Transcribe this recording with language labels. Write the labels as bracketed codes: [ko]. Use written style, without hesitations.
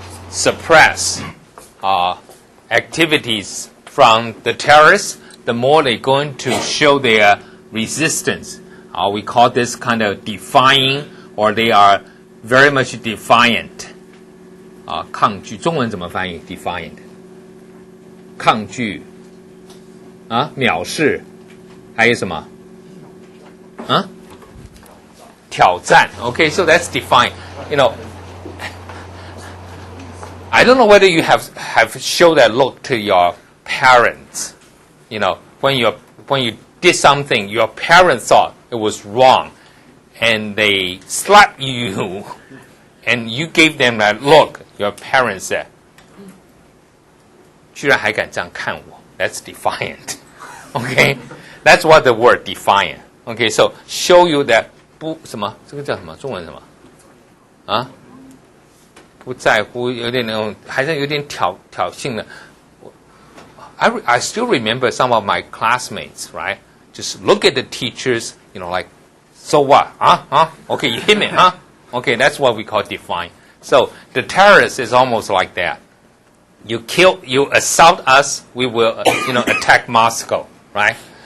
[en] suppress activities from the terrorists, the more they're going to show their resistance. We call this kind of defying, or they are very much defiant. [zh] 抗拒，中文怎么翻译 ？defiant， 抗拒藐视，还有什么？ [en] 挑战 Okay, so that's defined. I don't know whether you have showed that look to your parents. When you did something, your parents thought it was wrong, and they slapped you, and you gave them that look. Your parents said, [zh] 居然还敢这样看我 [en] That's defiant. Okay, that's what the word defiant. Okay, so show you that. [zh] 不什么，这个叫什么？中文什么？不在乎，有点那种，还是有点挑衅的。 [en] I still remember some of my classmates, right? Just look at the teachers, like, so what? Okay, you hit me, huh? Okay, that's what we call defiant. So the terrorist is almost like that. You assault us, we will, attack Moscow, right?